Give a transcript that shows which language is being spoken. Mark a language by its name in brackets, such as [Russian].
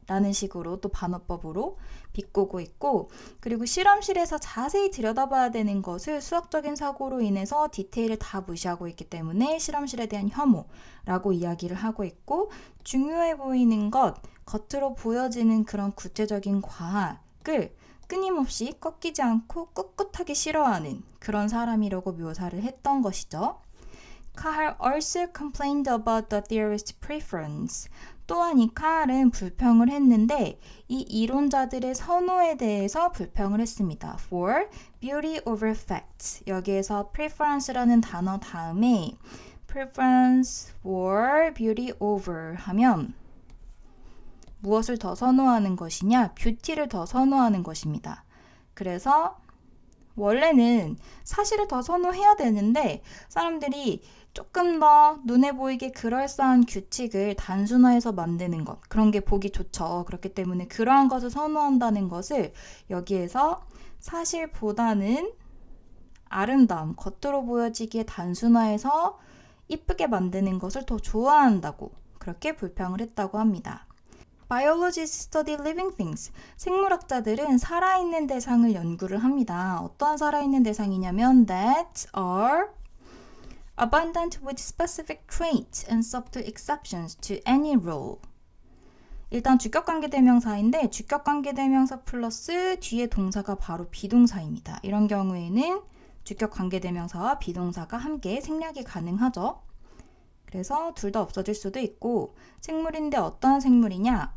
[Korean] 라는 식으로 또 반어법으로 비꼬고 있고 그리고 실험실에서 자세히 들여다봐야 되는 것을 수학적인 사고로 인해서 디테일을 다 무시하고 있기 때문에 실험실에 대한 혐오라고 이야기를 하고 있고 중요해 보이는 것, 겉으로 보여지는 그런 구체적인 과학을 끊임없이 꺾이지 않고 꿋꿋하게 싫어하는 그런 사람이라고 묘사를 했던 것이죠. [English] Carl also complained about the theorist's preference. [Korean] 또한 이 칼은 불평을 했는데 이 이론자들의 선호에 대해서 불평을 했습니다. [English] For beauty over facts. [Korean] 여기에서 preference라는 단어 다음에 [English] preference for beauty over [Korean] 하면 무엇을 더 선호하는 것이냐? 뷰티를 더 선호하는 것입니다. 그래서 원래는 사실을 더 선호해야 되는데 사람들이 조금 더 눈에 보이게 그럴싸한 규칙을 단순화해서 만드는 것. 그런 게 보기 좋죠. 그렇기 때문에 그러한 것을 선호한다는 것을 여기에서 사실보다는 아름다움, 겉으로 보여지기에 단순화해서 이쁘게 만드는 것을 더 좋아한다고 그렇게 불평을 했다고 합니다. [English] Biologists study living things. [Korean] 생물학자들은 살아있는 대상을 연구를 합니다. 어떠한 살아있는 대상이냐면 [English] that are abundant with specific traits and subtle exceptions to any rule. [Korean] 일단 주격관계대명사인데 주격관계대명사 플러스 뒤에 동사가 바로 비동사입니다. 이런 경우에는 주격관계대명사와 비동사가 함께 생략이 가능하죠. 그래서 둘 다 없어질 수도 있고 생물인데 어떤 생물이냐?